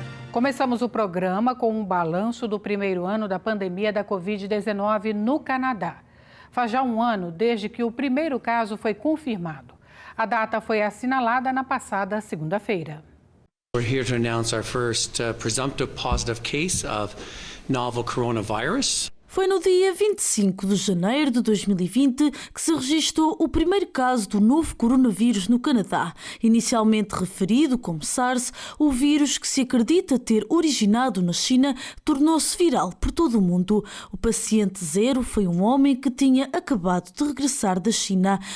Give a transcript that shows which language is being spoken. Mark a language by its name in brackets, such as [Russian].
[Portuguese] Começamos o programa com um balanço do primeiro ano da pandemia da Covid-19 no Canadá. Faz já um ano desde que o primeiro caso foi confirmado. A data foi assinalada na passada segunda-feira. [English] We're here to announce our first presumptive positive case of novel coronavirus. [Portuguese] Foi no dia 25 de janeiro de 2020 que se registrou o primeiro caso do novo coronavírus no Canadá. Inicialmente referido como SARS, o vírus que se acredita ter originado na China tornou-se viral por todo o mundo. O paciente zero foi um homem que tinha acabado de regressar da China.